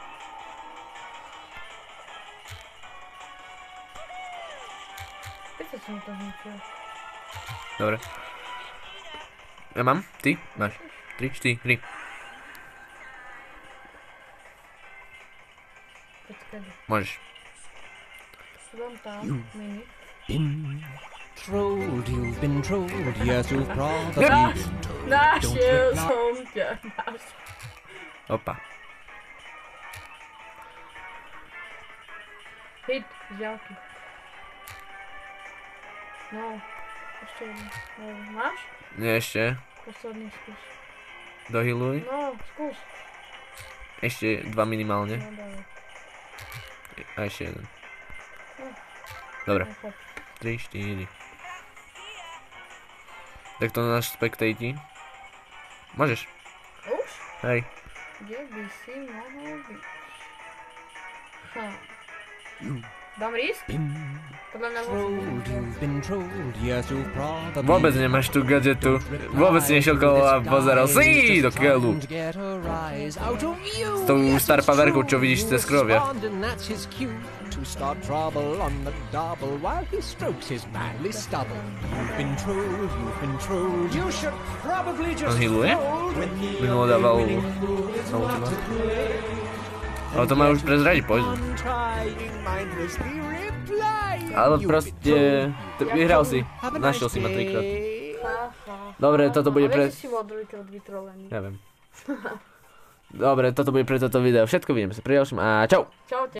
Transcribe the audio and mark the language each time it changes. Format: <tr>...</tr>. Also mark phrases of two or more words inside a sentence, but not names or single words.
<sk>Prečo som to hnutil? Dobre. Ja mám? Ty? Máš. 3, 4, 3. Počkaj. Môžeš. Som tam, mini.</sk> <en>Been trolled, you've been trolled. Yes, you've probably Ah! been told.</en> <sk>Našiel som ťa. Opa. Hit, z diaľky. No, ešte jedno. No, máš? Nie ešte. Posledný skús. Dohealuj. No, skús. Ešte 2 minimálne. No, dávaj. A ešte jeden. Dobre. No, chod. 3, 4. Tak to náš spectate. Môžeš. Už? Hej. Kde by si mohol byť? Dám risk? Podľa mňa</sk> <en>Trolled, you've been trolled. Yes, you've probably</en> <sk>Vôbec nemáš tú gadgetu. Vôbec si nešiel kolo a pozeral si do keľu. S tou star powerkou, čo vidíš cez krovia.</sk> <en>To start trouble on the double while he strokes his manly stubble. You've been trolled, you should probably</en> <sk>On</sk> <en>just</en> <sk>healuje?</sk> <en>fold when the</en> <sk>Minulo dával ultima. Ale to má už prezradiť poison.</sk> <en>trying mindlessly replying.</en> <sk>Ale</sk> <en>You've</en> <sk>proste, vyhral si.</sk> <en>Have a</en> <sk>Našiel</sk> <en>nice</en> <sk>si ma 3-krát.</sk> <en>day.</en> <sk>Dobre, toto bude Ale pre... vieš, že si bol druhýkrát vytrolený. Ja viem. Dobre, toto bude pre toto video. Všetko, vidíme sa pri ďalšom a čau! Čaute.</sk>